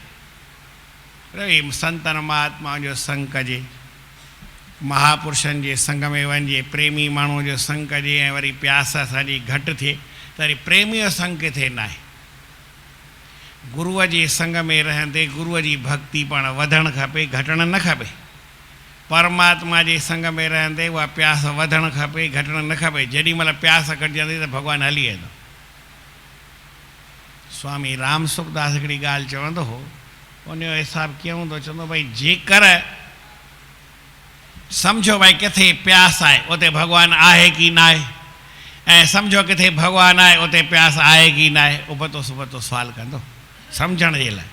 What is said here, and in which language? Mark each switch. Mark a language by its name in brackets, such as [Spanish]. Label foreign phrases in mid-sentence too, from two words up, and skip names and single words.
[Sindhi] संतनि महात्माउनि जो संग कजे, महापुरुषनि जे संग में वञिजे, प्रेमी माण्हूअ जो संग कजे ऐं वरी प्यास असांजी घटि थिए त वरी प्रेमीअ जो संग किथे न आहे। गुरूअ जे संग में रहंदे गुरूअ जी भक्ति पाण वधणु खपे, घटणु न खपे। परमात्मा जे संग में रहंदे उहा प्यास वधणु खपे, घटणु न खपे। जेॾी महिल प्यास घटिजंदी त भॻवानु हली वेंदो। स्वामी राम सुखदास हिकिड़ी ॻाल्हि चवंदो हो, उनजो हिसाबु कीअं हूंदो, चवंदो भई जेकर सम्झो भई किथे प्यास आहे उते भॻवानु आहे की न आहे, ऐं सम्झो किथे भॻवानु आहे उते प्यास आहे की न आहे, उबतो सुबतो सुवालु कंदो सम्झण जे लाइ।